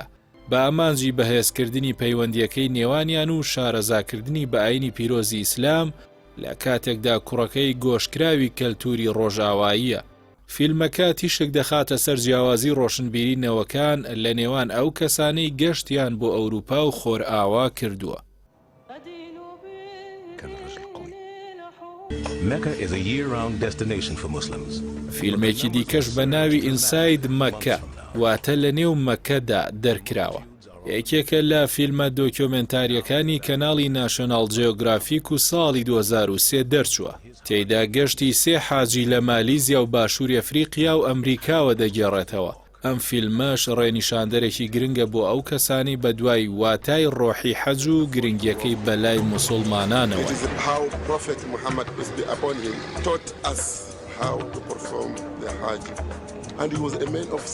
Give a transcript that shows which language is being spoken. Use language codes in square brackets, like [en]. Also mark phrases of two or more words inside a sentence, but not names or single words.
[ckb] بە ئامانجی بەهێزکردنی پەیوەندیەکەی نێوانیان و شارەزاکردنی بە ئاینی پیرۆزی ئیسلام لە کاتێکدا کوڕەکەی گۆشکراوی کەلتوری ڕۆژاواییە. فیلمەکە تیشک دەخاتە سەر جیاوازی ڕۆشنبیرینەوەکان لە نێوان ئەو کەسانەی گەشتیان بۆ ئەوروپا و خۆرئاوا کردووە. [en] Mecca is a year-round destination for Muslims. [ckb] فیلمێکی دیکەش بە ناوی ئینساید مەککە واتە لە نێو مەکەدا دەرکراوە. یەکێکە لە فیلمە دۆکیۆمنتاریەکانی کەناڵی ناشۆناڵ جیۆگرافیک و ساڵی 2003 دەرچووە. تێیدا گەشتی سێ حاجی لە مالیزیا و باشووری ئەفریقیا و ئەمریکاوە دەگێڕێتەوە. ئەم فیلمەش ڕێنیشاندەرێکی گرنگە بۆ ئەو کەسانی بە دوای واتای ڕۆحی حەج و گرنگیەکەی بەلای موسڵمانانەوە. [en] How to perform the Hajj, and he was a man of